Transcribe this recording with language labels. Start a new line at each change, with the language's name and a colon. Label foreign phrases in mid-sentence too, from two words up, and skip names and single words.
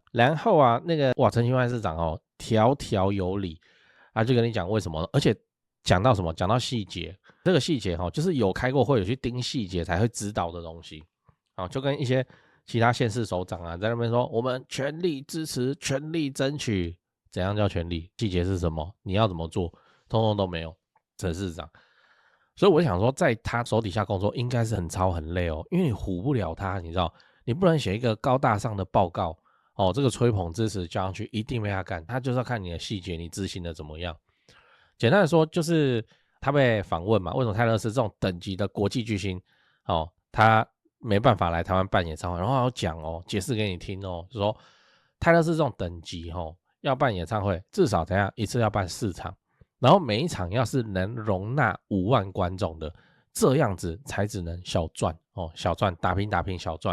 Chinese: 然後啊，那個陳其邁市長條條有理就跟你講為什麼，而且講到什麼，講到細節，這個細節就是有開過會有去盯細節才會知道的東西就跟一些其他縣市首長在那邊說我們全力支持，全力爭取。怎樣叫全力？細節是什麼？你要怎麼做？通通都沒有。陳市長，所以我想說，在他手底下工作應該是很操很累因為你唬不了他，你知道，你不能寫一個高大上的報告這個吹捧支持交上去，一定被他幹。他就是要看你的細節，你執行的怎麼樣。簡單的說，就是他被訪問嘛，為什麼泰勒斯這種等級的國際巨星他沒辦法來台灣辦演唱會，然後要講解釋給你聽就說泰勒斯這種等級要辦演唱會，至少怎樣一次要辦4場，然後每一場要是能容納5萬觀眾的，這樣子才只能小賺小賺打拼小賺。